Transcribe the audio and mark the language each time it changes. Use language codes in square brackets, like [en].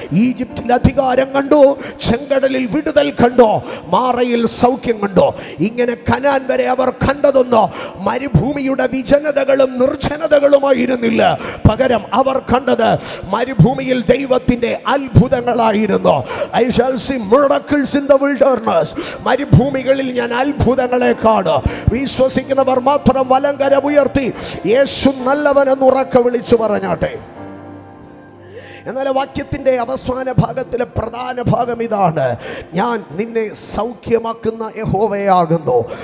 [ml] ഈജിപ്തിൽ അധികാരം കണ്ടു, ചെങ്കടലിൽ വിടുതൽ കണ്ടു, മാറയിൽ സൗഖ്യം കണ്ടു. ഇങ്ങനെ കനാൻ വരെ അവർ കണ്ടതൊന്നോ മരുഭൂമിയുടെ വിജനതകളും നിർജ്ജനതകളുമായിരുന്നില്ല. പകരം അവർ കണ്ടത് മരുഭൂമിയിൽ ദൈവത്തിൻ്റെ അത്ഭുതങ്ങളായിരുന്നു. [en] I shall see miracles in the wilderness. [ml] മരുഭൂമികളിൽ ഞാൻ അത്ഭുതങ്ങളെ കാണും. വിശ്വസിക്കുന്നവർ മാത്രം വലങ്കരം ഉയർത്തി യേശു നല്ലവനെന്ന് ഉറക്കെ വിളിച്ചു പറഞ്ഞാട്ടെ. എന്നാൽ വാക്യത്തിൻ്റെ അവസാന ഭാഗത്തിലെ പ്രധാന ഭാഗം ഇതാണ്: ഞാൻ നിന്നെ സൗഖ്യമാക്കുന്ന യഹോവയാകുന്നു.